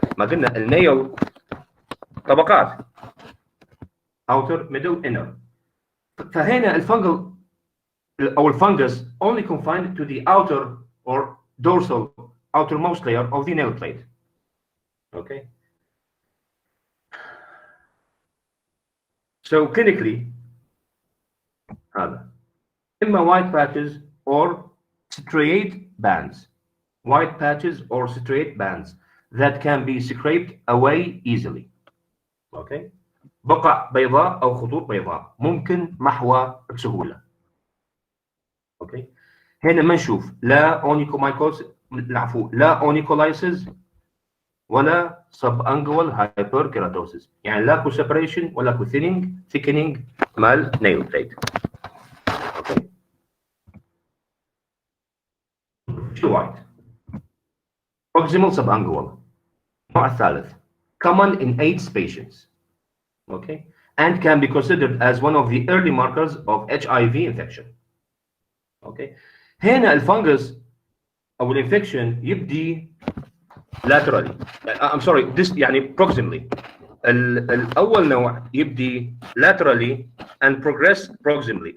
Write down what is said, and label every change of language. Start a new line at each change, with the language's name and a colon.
Arabic: ما قلنا النيل طبقات outer, middle, inner. فهنا الفنجل
English: or fungus only confined to the outer or dorsal outermost layer of the nail plate. Okay. So clinically, إما white patches or striate bands. White patches or striate bands that can be scraped away easily. Okay.
Arabic: بقع بيضاء أو خطوط بيضاء ممكن محوها بسهولة. Okay. هنا ما نشوف لا onychomycosis لا onycholysis ولا subungual hyperkeratosis، يعني لا كو separation ولا كو thickening مال nail plate.
English: Okay. شو white proximal subungual
Arabic: النوع الثالث
English: common in AIDS patients. Okay, and can be considered as one of the early markers of HIV infection.
Arabic: Okay, هنا الفنجس أو الانفكشن يبدي laterally.
English: I'm sorry, this يعني proximally.
Arabic: الأول نوع يبدي
English: laterally and progress proximally.